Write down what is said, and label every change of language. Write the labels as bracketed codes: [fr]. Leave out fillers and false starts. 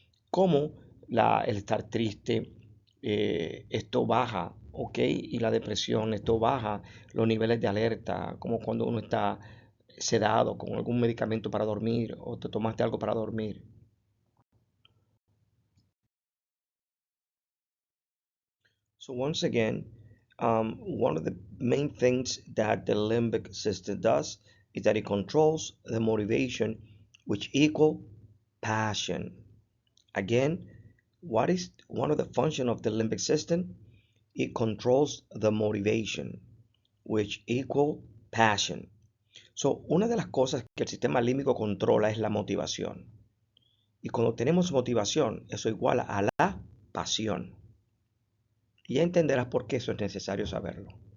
[es] Como el estar triste, esto baja, ¿ok? Y la depresión, esto baja los niveles de alerta, como cuando uno está sedado con algún medicamento para dormir o te tomaste algo para dormir. [en] So once again, one of the main things that the limbic system does is that it controls the motivation, which equal passion. Again, what is one of the functions of the limbic system? It controls the motivation, which equal passion. [es] So, una de las cosas que el sistema límbico controla es la motivación. Y cuando tenemos motivación, eso iguala a la pasión. Y ya entenderás por qué eso es necesario saberlo.